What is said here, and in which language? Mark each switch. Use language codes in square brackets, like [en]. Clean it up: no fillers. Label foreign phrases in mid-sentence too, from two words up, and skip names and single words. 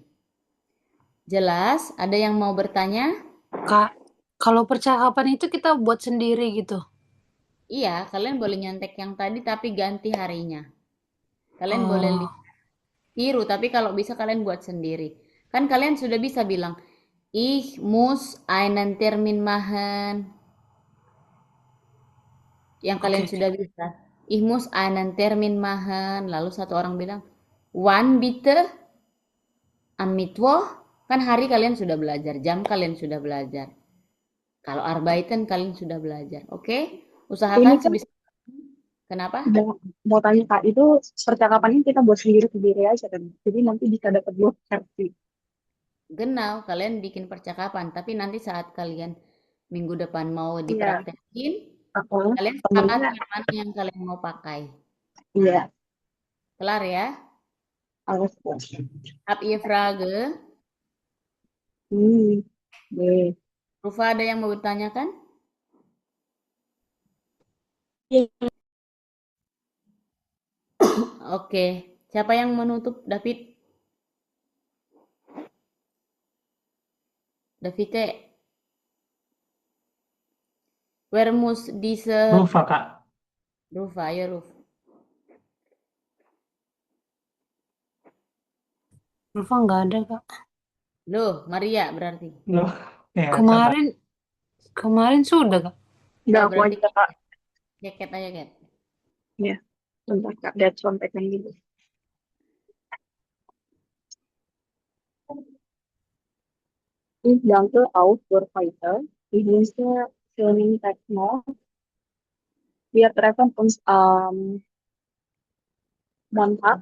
[id] Jelas? Ada yang mau bertanya? Kak, kalau percakapan itu kita buat sendiri gitu. Iya, kalian boleh nyontek yang tadi tapi ganti harinya. Kalian boleh tiru, tapi kalau bisa kalian buat sendiri. Kan kalian sudah bisa bilang, [de] Ich muss einen Termin machen. [id] Yang kalian sudah bisa. [de] Ich muss einen Termin machen. [id] Lalu satu orang bilang, [de] wann bitte? Am Mittwoch? [id] Kan hari kalian sudah belajar, jam kalian sudah belajar. Kalau arbeiten kalian sudah belajar. Oke? Usahakan sebisa. Kenapa? Mau tanya Kak, itu percakapannya kita buat sendiri-sendiri aja kan? Jadi nanti bisa dapat 2 versi. Genau, kalian bikin percakapan, tapi nanti saat kalian minggu depan mau dipraktekin, kalian sepakat yang mana yang kalian mau pakai. Iya. Kelar ya? [de] Alles klar. Habt ihr Frage? Nee. [id] Rufa, ada yang mau bertanyakan? Iya. Oke, siapa yang menutup? David? [de] David, where muss diese... [id] Rufa, Kak. Rufa, ya Ruf. Rufa nggak ada, Kak. Loh, Maria berarti. Loh, ya, Kemarin sudah, Kak. Udah aku aja, Kak. Ket aja, Ket. Iya, bentar Kak, lihat contekan dulu. [de] Ich danke auch für heute. Ich wünsche schönen Tag noch. Wir treffen uns am Montag.